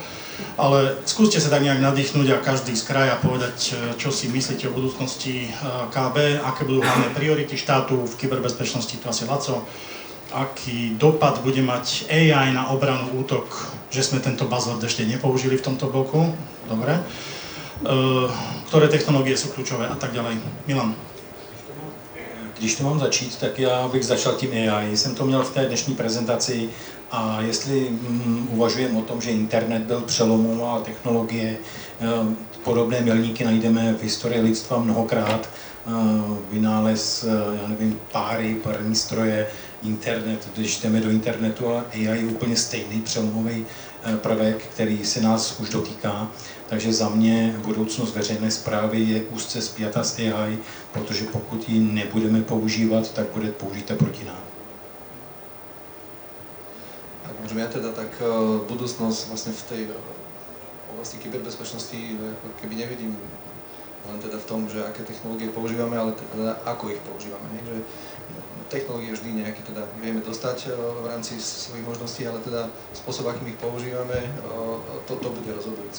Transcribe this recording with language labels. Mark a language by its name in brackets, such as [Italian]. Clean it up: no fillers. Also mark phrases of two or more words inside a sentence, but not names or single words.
[Slovak] Ale skúste sa tak nejak nadýchnúť a každý z kraja povedať, čo si myslíte o budúcnosti KB, aké budú hlavné priority štátu v kyberbezpečnosti, to asi Laco, aký dopad bude mať AI na obranu útok, že sme tento buzzword ešte nepoužili v tomto bloku. Dobre. Ktoré technologie sú kľúčové a tak ďalej. Milan. [Czech] Když to mám začít, tak já bych začal tím AI. Jsem to měl v té dnešní prezentaci a jestli uvažujeme o tom, že internet byl přelomová technologie, podobné milníky najdeme v historii lidstva mnohokrát, vynález, já nevím, parní stroje, internet, když jdeme do internetu a AI je úplně stejný přelomový prvek, který se nás už dotýká. Takže za mě budoucnost veřejné správy je úzce spjata s AI, protože pokud ji nebudeme používat, tak bude použita proti nám. [Slovak] Tak môžem ja teda tak budúcnosť vlastne v tej oblasti kyberbezpečnosti keby nevidím len teda v tom, že aké technológie používame, ale teda ako ich používame. Že technológie vždy nejaké teda vieme dostať v rámci svojich možností, ale teda spôsob, akým ich používame, to bude rozhodujúce.